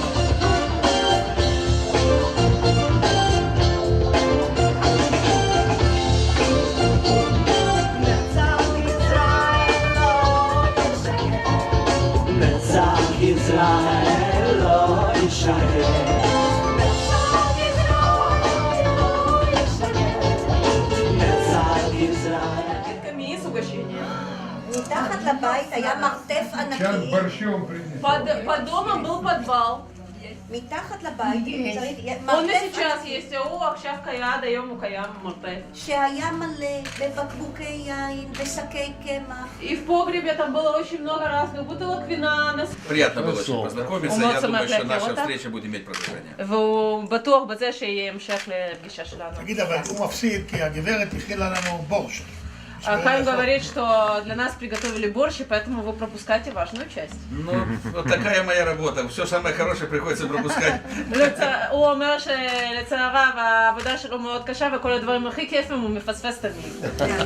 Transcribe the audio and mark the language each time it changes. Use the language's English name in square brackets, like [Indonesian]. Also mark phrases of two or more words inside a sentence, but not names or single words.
[Hebrew] נצח ישראל, לא ישגר. מתחת לבית היה מרתף ענקי. [Russian] Под домом был подвал. [Hebrew] מתחת לבית [Russian] Он и сейчас есть, [Hebrew] הוא עכשיו קיים, עד היום הוא קיים מרתף. שהיה מלא בבקבוקי יין, בשקי קמח. [Russian] И в погребе там было очень много разных бутылок вина. Приятно было очень познакомиться, я думаю, что наша встреча будет иметь продолжение. [Hebrew] והוא בטוח בזה שיהיה המשך לפגישה שלנו. תגיד, אבל הוא מפסיד כי הגברת הכינה לנו בורש. [Russian] Хайм говорит, что для нас приготовили борщ, и поэтому вы пропускаете важную часть. Ну, вот такая моя работа. Все самое хорошее приходится пропускать. [Hebrew] הוא אומר שלצעריו העבודה שלו מאוד קשה, וכל הדברים הכי כיפים הוא מפספס תמיד.